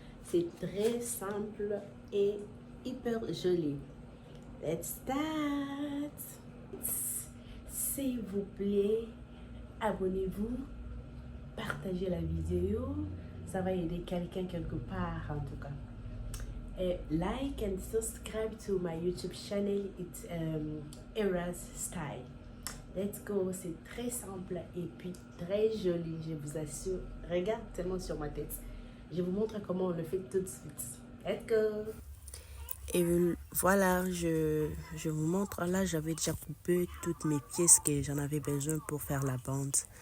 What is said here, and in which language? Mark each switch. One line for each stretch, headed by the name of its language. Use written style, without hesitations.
French: C'est très simple et hyper joli.
English: Let's start!
French: S'il vous plaît, abonnez-vous, partagez la vidéo. Ça va aider quelqu'un quelque part en tout cas.
English: Like and subscribe to my YouTube channel. It's Era's Style. Let's go,
French: c'est très simple et puis très joli, je vous assure. Regarde tellement sur ma tête. Je vous montre comment on le fait tout de suite.
English: Let's go.
French: Et voilà, je vous montre. Là, j'avais déjà coupé toutes mes pièces que j'en avais besoin pour faire la bande.